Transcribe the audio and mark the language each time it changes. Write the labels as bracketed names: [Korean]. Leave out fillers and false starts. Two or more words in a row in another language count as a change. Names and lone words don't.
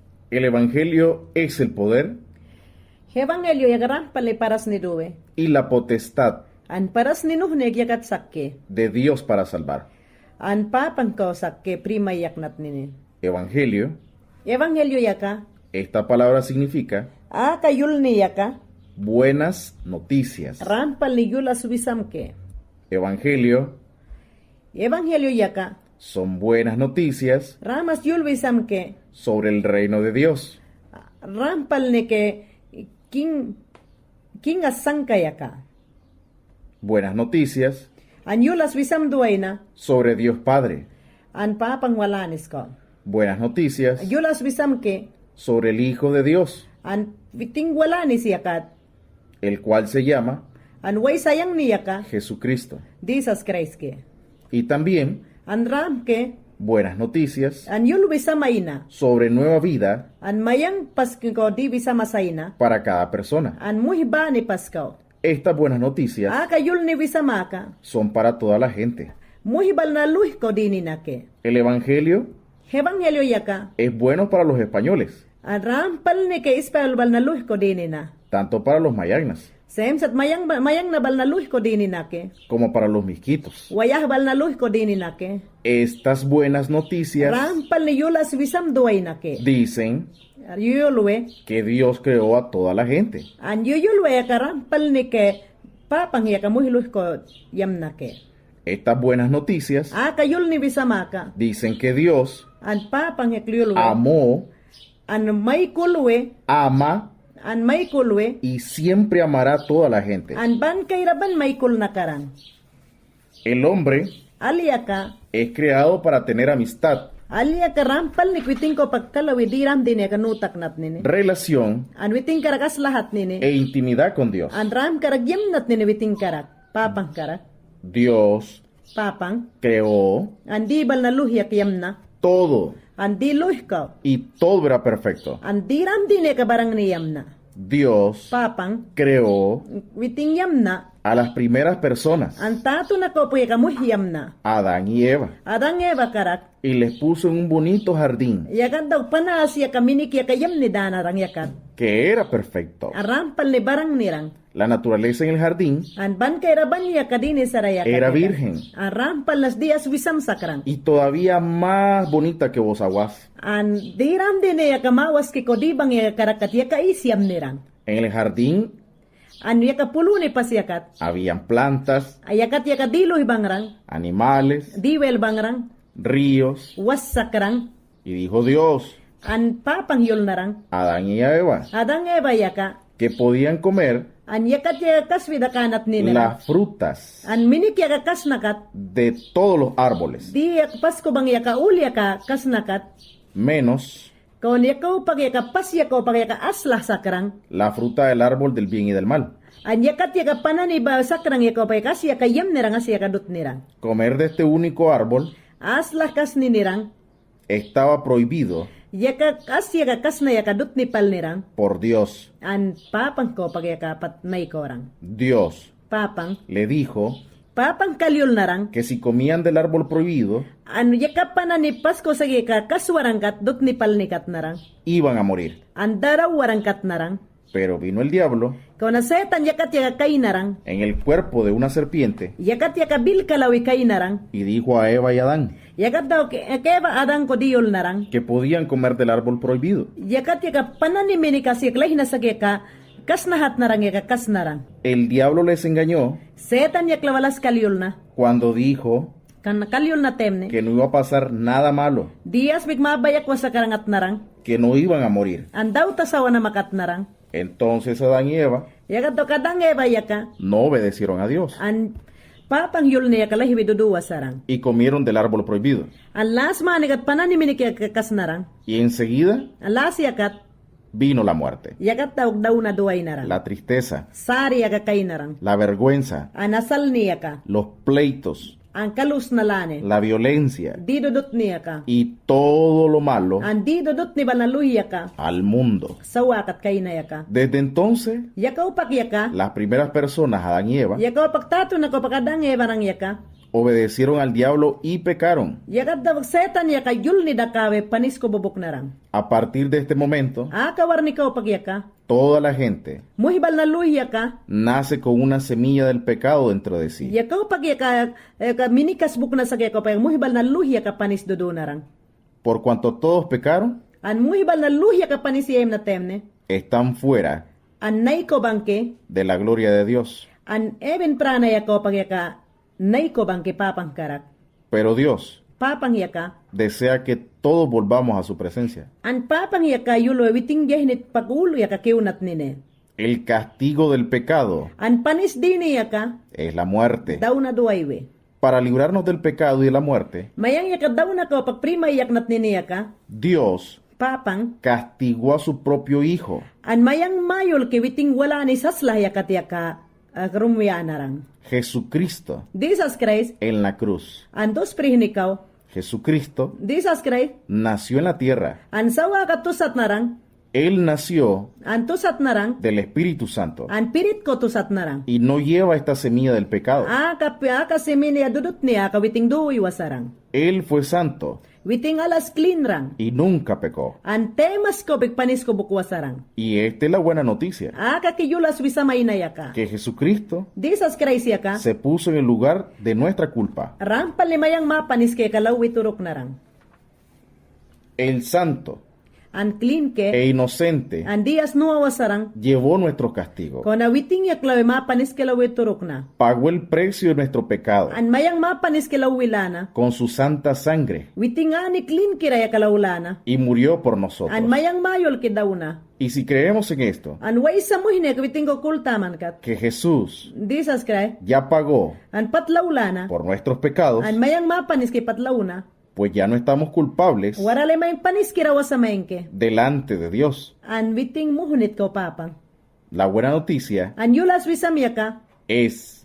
[Spanish] El Evangelio es el poder [Mayangna] Evangelio yagaran pale paras ni duwe. [Spanish] y la potestad [Mayangna] An paras ni nuhne yagat sakke. [Spanish] de Dios para salvar. [Mayangna] An papang ko sakke prima yaknat nini. [Spanish] Evangelio, [Mayangna] Evangelio yaka. [Spanish] esta palabra significa [Mayangna] Kayul ni yaka. [Spanish] buenas noticias. [Mayangna] Rampal ni yula subisamke. [Spanish] Evangelio [Mayangna] Evangelio yaka. [Spanish] son buenas noticias [Mayangna] Ramas yul bisamke. [Spanish] sobre el reino de Dios. [Mayangna] Rampal ni ke king asangka yaka. [Spanish] Buenas noticias [Mayangna] An yulas bisam duwaina. [Spanish] sobre Dios Padre. [Mayangna] An papang walanis ko. [Spanish] Buenas noticias [Mayangna] Yulas bisamke. [Spanish] sobre el Hijo de Dios, [Mayangna] An viting walanis yakat. [Spanish] el cual se llama [Mayangna] An way sayang ni yaka. [Spanish] Jesucristo. [Mayangna] Jesus Christ ke. [Spanish] Y también [Mayangna] An ram ke. [Spanish] buenas noticias [Mayangna] An yul bisamaina. [Spanish] sobre nueva vida [Mayangna] An mayang pasko di bisamasaina. [Spanish] para cada persona. [Mayangna] An muhiba ni pasko. [Spanish] Estas buenas noticias [Mayangna] Kayul ni bisamaka. [Spanish] son para toda la gente. [Mayangna] Muhibal na luh ko dini na ke. [Spanish] El Evangelio [Mayangna] Evangelio yaka. [Spanish] es bueno para los españoles, [Mayangna] An rampal ni ke ispal bal na luh ko dini na. [Spanish] tanto para los mayagnas [Mayangna] Sem sat mayang na bal na luh ko dini na ke. [Spanish] como para los misquitos. [Mayangna] Wayah bal na luh ko dini na ke. [Spanish] Estas buenas noticias [Mayangna] Rampal ni yulas bisam duway na ke. [Spanish] dicen [Mayangna] Yulwe. [Spanish] que Dios creó a toda la gente. [Mayangna] An yulwe yaka rampal ni ke. Papang yaka muhiluh ko yam na ke. [Spanish] Estas buenas noticias [Mayangna] Kayul ni bisamaka. [Spanish] dicen que Dios [Mayangna] An papang yaklulwe. [Spanish] amó, [Mayangna] An may kulwe. [Spanish] ama [Mayangna] An may kulwe. [Spanish] y siempre amará a toda la gente. [Mayangna] An ban kairaban may kul nakaran. [Spanish] El hombre [Mayangna] Aliyaka. [Spanish] es creado para tener amistad, [Mayangna] Aliyaka rampal ni kwiting ko pagkalawi diram din ka nutak nat nini. [Spanish] relación [Mayangna] An witing karakas lahat nini. [Spanish] e intimidad con Dios. [Mayangna] An ram karagyam nat nini witing karak. Papang karak. [Spanish] Dios [Mayangna] Papang. [Spanish] creó [Mayangna] An di bal na luhyak yam na. [Spanish] todo [Mayangna] An di luh ka. [Spanish] y todo era perfecto. [Mayangna] An diram din ka barang ni yam na. [Spanish] Dios [Mayangna] Papang. [Spanish] creó [Mayangna] Witing yam na. [Spanish] a las primeras personas, [Mayangna] An tato na ko puya kamuhyam na. [Spanish] Adán y Eva, [Mayangna] Adang eba karak. [Spanish] y les puso en un bonito jardín [Mayangna] Yakat daw panas ya kaminik ya kayam ni danarang yakat. [Spanish] que era perfecto. [Mayangna] An rampal ni barang nirang. [Spanish] La naturaleza en el jardín [Mayangna] An ban kay raban ya kadini saraya. [Spanish] era virgen [Mayangna] An rampal las días wisam sakrang. [Spanish] y todavía más bonita que vos aguas. [Mayangna] An diram din ya kamawas ki kodibang ya karakat ya kaisyam nirang. [Spanish] En el jardín [Mayangna] An ya kapulo ni pasyakat. [Spanish] habían plantas, [Mayangna] Ayakat ya kadilo bangrang. [Spanish] animales, [Mayangna] Diwel bangrang. [Spanish] ríos, [Mayangna] Was sakrang. [Spanish] y dijo Dios [Mayangna] An papang yul narang. [Spanish] a Adán y a Eva [Mayangna] Adang eba yaka. [Spanish] que podían comer [Mayangna] An yakat ya kaswida kanat ni nirang. [Spanish] las frutas [Mayangna] An minik ya kasnakat. [Spanish] de todos los árboles, [Mayangna] Di ya pasko bang ya uli ya kasnakat. [Spanish] menos [Mayangna] Kawan yakaw pag yaka pas yakaw pag yaka aslah sakrang. [Spanish] la fruta del árbol del bien y del mal. [Mayangna] An yakat yaka panani ba sakrang yakaw pag yaka siya kayam nirang as yaka dut nirang. [Spanish] Comer de este único árbol [Mayangna] Aslah kas ni nirang. [Spanish] estaba prohibido [Mayangna] Yaka as yaka kas na yaka dut ni pal nirang. [Spanish] por Dios. [Mayangna] An papang ko pag yaka pat may korang. [Spanish] Dios [Mayangna] Papang. [Spanish] le dijo [Mayangna] Papang kalyol narang. [Spanish] que si comían del árbol prohibido [Mayangna] An yaka panani pasko sa yaka kaswarangkat dut ni pal nikat narang. [Spanish] iban a morir. [Mayangna] An daraw warangkat narang. [Spanish] Pero vino el diablo [Mayangna] Kawan na setan yakat yaka kay narang. [Spanish] en el cuerpo de una serpiente [Mayangna] Yakat yaka bil kalawi kay narang. [Spanish] y dijo a Eva y Adán [Mayangna] Yakat daw keba adang ko diyol narang. [Spanish] que podían comer del árbol prohibido. [Mayangna] Yakat yaka panani mini kasi yaklay na sageka kas nahat narang yaka kas narang. [Spanish] El diablo les engañó [Mayangna] Setan yaklawalas kalyol na. [Spanish] cuando dijo [Mayangna] Kan kalyol na temne. [Spanish] que no iba a pasar nada malo, [Mayangna] Diyas bigmabayak wa sa karangat narang. [Spanish] que no iban a morir. [Mayangna] Andaw tasawa na makat narang. [Spanish] Entonces Adán y Eva [Mayangna] Yakat daw kadang eba yaka. [Spanish] no obedecieron a Dios [Mayangna] An papang yul na yaka lahi biduduwa sarang. [Spanish] y comieron del árbol prohibido. [Mayangna] An las manikat panani mini kaya kas narang. [Spanish] Y enseguida [Mayangna] An las yakat. [Spanish] vino la muerte, [Mayangna] Yakat daw na duway narang. [Spanish] la tristeza, [Mayangna] Sari yaka kay narang. [Spanish] la vergüenza, [Mayangna] An asal niya ka. [Spanish] los pleitos, [Mayangna] Ang kalus na lane. [Spanish] la violencia [Mayangna] Di dudot niya ka. [Spanish] y todo lo malo [Mayangna] Ang di dudot ni banaluya ka. [Spanish] al mundo. [Mayangna] Sawakat kay na yaka. [Spanish] Desde entonces, [Mayangna] Yakaw pak yaka. [Spanish] las primeras personas, Adán y Eva, [Mayangna] Yakaw pak tato na ko pakadang eba ng yaka. [Spanish] obedecieron al diablo y pecaron. [Mayangna] Yakat da setan yaka yul ni dakawe panis ko bubuk narang. [Spanish] A partir de este momento, [Mayangna] Kawar ni ka pagyaka. [Spanish] toda la gente [Mayangna] Muhibal na luhi yaka. [Spanish] nace con una semilla del pecado dentro de sí. [Mayangna] Yaka pagyaka minikas buk na sakya ko pag muhibal na luhi yaka panis dudu narang. [Spanish] Por cuanto todos pecaron, [Mayangna] An muhibal na luhi yaka panis yem na temne. [Spanish] están fuera [Mayangna] An nay ko bangke. [Spanish] de la gloria de Dios. [Mayangna] An even prana yaka pagyaka nay ko bangke papang karak. [Spanish] Pero Dios [Mayangna] Papang yaka. [Spanish] desea que todos volvamos a su presencia. [Mayangna] An papang yaka yulo eviting yehnit pagulo yaka kiunat nine. [Spanish] El castigo del pecado [Mayangna] An panis dini yaka. [Spanish] es la muerte. [Mayangna] Daw na duwaywe. [Spanish] Para librarnos del pecado y de la muerte, [Mayangna] Mayang yaka daw na ko pag prima yak nat nini yaka. [Spanish] Dios [Mayangna] Papang. [Spanish] castigó a su propio Hijo, [Mayangna] An mayang mayol kiwiting wala ni saslah yakat yaka karumya narang. [Spanish] Jesucristo, [Mayangna] Jesus Christ. [Spanish] en la cruz. [Mayangna] An dos prihnikaw. [Spanish] Jesucristo [Mayangna] Jesus Christ. [Spanish] nació en la tierra. [Mayangna] An sawa katusat narang. [Spanish] Él nació [Mayangna] An tusat narang. [Spanish] del Espíritu Santo [Mayangna] An pirit ko tusat narang. [Spanish] y no lleva esta semilla del pecado. [Mayangna] Kasimini adudut niya kawiting duwi wasarang. [Spanish] Él fue santo [Mayangna] Witing alas clean rang. [Spanish] y nunca pecó. [Mayangna] An temas ko bigpanis ko bukwasarang. [Spanish] Y esta es la buena noticia, [Mayangna] Kakiyulas wisamay na yaka. [Spanish] que Jesucristo [Mayangna] Jesus Christ yaka. [Spanish] se puso en el lugar de nuestra culpa. [Mayangna] Rampal limayang mapanis ke kalawi turok narang. [Spanish] El santo [Mayangna] An clean ke. [Spanish] e inocente [Mayangna] An dias nuwa wasarang. [Spanish] llevó nuestro castigo, [Mayangna] Kung nawiting yak lawi mapanis ke lawi turok na. [Spanish] pagó el precio de nuestro pecado [Mayangna] An mayang mapanis ke lawi lana. [Spanish] con su santa sangre [Mayangna] Witing ani clean kira yak lawlana. [Spanish] y murió por nosotros. [Mayangna] An mayang mayol ke dauna. [Spanish] Y si creemos en esto, [Mayangna] An way sa muhine kawiting ko kultaman kat. [Spanish] que Jesús [Mayangna] Jesus Christ. [Spanish] ya pagó [Mayangna] An patlawlana. [Spanish] por nuestros pecados, [Mayangna] An mayang mapanis ke patlawna. [Spanish] pues ya no estamos culpables [Mayangna] Warale may panis kira wasamengke. [Spanish] delante de Dios. [Mayangna] An witing muhunit ko papang. [Spanish] La buena noticia [Mayangna] An yulas wisam yaka. [Spanish] es